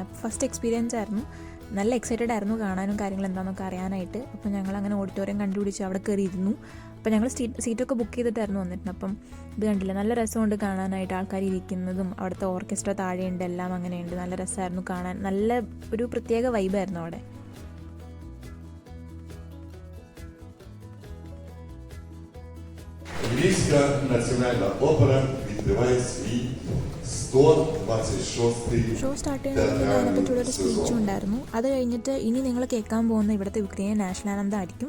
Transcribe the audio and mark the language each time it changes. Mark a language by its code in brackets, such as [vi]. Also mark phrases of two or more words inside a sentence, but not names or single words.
[ml] അപ്പോൾ [en] first experience [ml] ആയിരുന്നു. നല്ല എക്സൈറ്റഡ് ആയിരുന്നു കാണാനും കാര്യങ്ങൾ എന്താണെന്നൊക്കെ അറിയാനായിട്ട്. അപ്പോൾ ഞങ്ങൾ അങ്ങനെ ഓഡിറ്റോറിയം കണ്ടുപിടിച്ച് അവിടെ കയറി ഇരുന്നു. അപ്പോൾ ഞങ്ങൾ സീറ്റൊക്കെ ബുക്ക് ചെയ്തിട്ടായിരുന്നു വന്നിരുന്നത്. അപ്പം ഇത് കണ്ടില്ല, നല്ല രസമുണ്ട് കാണാനായിട്ട്. ആൾക്കാർ ഇരിക്കുന്നതും അവിടുത്തെ ഓർക്കസ്ട്ര താഴെയുണ്ട്, എല്ലാം അങ്ങനെയുണ്ട്. നല്ല രസമായിരുന്നു കാണാൻ. നല്ല ഒരു പ്രത്യേക വൈബായിരുന്നു അവിടെ. [uk] Львівська національна опера відкриває свій 126-й [en] show start [ml] ചെയ്യുന്നതിന് അതിനെപ്പറ്റിയുള്ളൊരു സ്പീച്ചും ഉണ്ടായിരുന്നു. അത് കഴിഞ്ഞിട്ട് ഇനി നിങ്ങൾ കേൾക്കാൻ പോകുന്ന ഇവിടുത്തെ [en] Ukraine national [ml] ആനന്ദം ആയിരിക്കും.